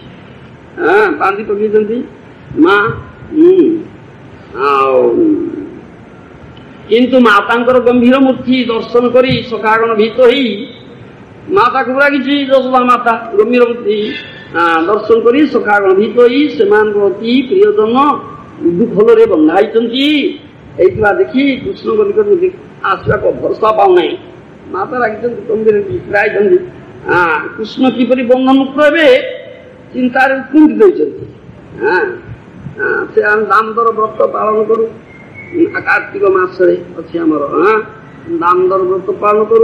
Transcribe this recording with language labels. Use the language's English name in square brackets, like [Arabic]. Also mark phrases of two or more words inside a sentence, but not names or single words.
[Odia] ବାନ୍ଧି ପକେଇଛନ୍ତି ମା ଆଉ କିନ୍ତୁ ମାତାଙ୍କର ଗମ୍ଭୀର ମୂର୍ତ୍ତି ଦର୍ଶନ କରି ସଖାଗଣ ଭୀତ ହେଇ ମାତାକୁ ରାଗିଛି। ଯଶୋଦା ମାତା ଗମ୍ଭୀର ମୂର୍ତ୍ତି ଦର୍ଶନ କରି ସଖାଗଣ ଭୀତ ହେଇ ସେମାନଙ୍କ ଅତି ପ୍ରିୟଜନ ଦୁଃଖରେ ବନ୍ଧାଇଛନ୍ତି। [Bangla] এইগুলা দেখি [Odia] কৃষ্ণଙ୍କ ନିକଟକୁ ଆସିବାକୁ ଭରସା ପାଉନାହିଁ। ମାତା ରାଗିଛନ୍ତି ଗମ୍ଭୀର ରାଇଛନ୍ତି। କୃଷ୍ଣ କିପରି ବନ୍ଧମୁକ୍ତ ହେବେ ଚିନ୍ତାରେ ଉତ୍କୁଣ୍ଠିତ ହୋଇଛନ୍ତି। ସେ ଆମେ ଦାମୋଦର ବ୍ରତ ପାଳନ କରୁ। କାର୍ତ୍ତିକ ମାସରେ ଅଛି ଆମର ଦାମୋଦର ବ୍ରତ ପାଳନ କରୁ।